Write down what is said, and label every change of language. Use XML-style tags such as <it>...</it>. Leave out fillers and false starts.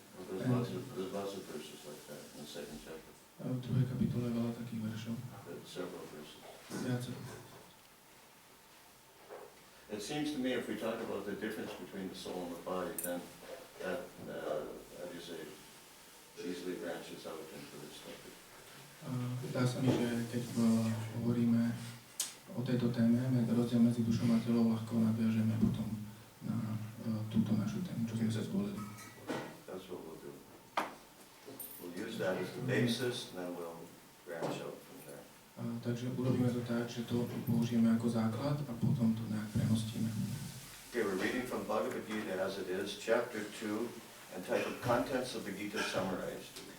<en>There's lots of verses like that in the second chapter.</en> <sk>V druhej kapitole je veľa takých veršov.</sk> <en>Several verses.</en> <sk>Viacero.</sk> <en>It seems to me if we talk about the difference between the soul and the body, then that, how do you say, easily branches out into this topic.</en> <sk>Zdá sa mi, že keď hovoríme o tejto téme, rozdiel medzi dušou a telom, ľahko nadviažeme potom na túto našu tému, čo sme sa zvolili.</sk> <en>That's what we'll do. We'll use that as the basis, and then we'll branch out from there.</en> <sk>Takže urobíme to tak, že to použijeme ako základ a potom to nejak premostíme.</sk> <en>Okay, we're reading from Bhagavad-gīta as it is, chapter 2, entitled Contents of the Gita Summarized.</en>